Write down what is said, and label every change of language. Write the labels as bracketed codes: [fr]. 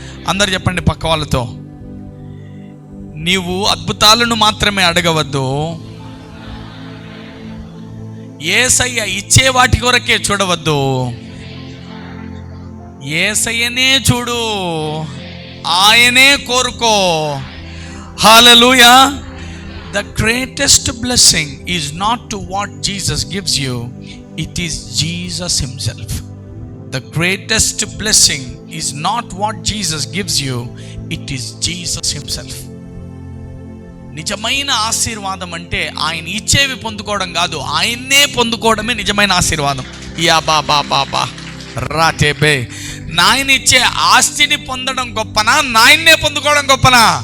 [te] అందరు చెప్పండి పక్క వాళ్ళతో, నీవు అద్భుతాలను మాత్రమే అడగవద్దు, యేసయ్య ఇచ్చే వాటి కొరకే చూడవద్దు, యేసయ్యనే చూడు, ఆయనే కోరుకో. హల్లెలూయా. [en] The greatest blessing is not to what Jesus gives you, it is Jesus himself. The greatest blessing is not what Jesus gives you, it is Jesus himself. [te] నిజమైన ఆశీర్వాదం అంటే ఆయన ఇచ్చేవి పొందుకోవడం కాదు, ఆయన్నే పొందుకోవడమే నిజమైన ఆశీర్వాదం. యా బాబా రాటేబే. నాయన ఇచ్చే ఆస్తిని పొందడం గొప్పనా, నాయన్నే పొందుకోవడం గొప్పనా?